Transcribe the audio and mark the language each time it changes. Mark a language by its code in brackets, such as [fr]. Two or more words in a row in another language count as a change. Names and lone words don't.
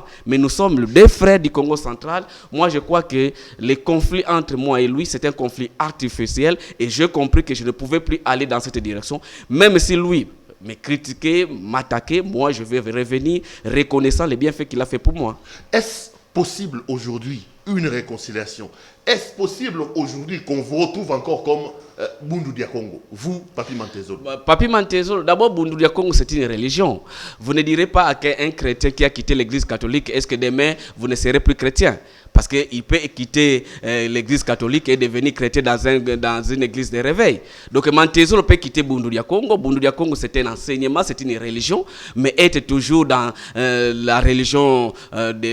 [fr] Mais nous sommes deux frères du Congo central. Moi, je crois que le conflit entre moi et lui, c'est un conflit artificiel, et j'ai compris que je ne pouvais plus aller dans cette direction, même si lui me critiquait, m'attaquait, moi je vais revenir reconnaissant les bienfaits qu'il a fait pour moi. Est-ce possible aujourd'hui une réconciliation? Est-ce possible aujourd'hui qu'on vous retrouve encore comme Bundu Dia Congo, vous, Papi Mantezolo? Papi Mantezolo, d'abord, Bundu Dia Congo, c'est une religion. Vous ne direz pas à qu'un chrétien qui a quitté l'église catholique, est-ce que demain, vous ne serez plus chrétien? Parce qu'il peut quitter l'église catholique et devenir chrétien dans une église de réveil. Donc, Mantezolo peut quitter Bundu Dia Congo. Bundu Dia Congo, c'est un enseignement, c'est une religion, mais être toujours dans la religion des Noirs.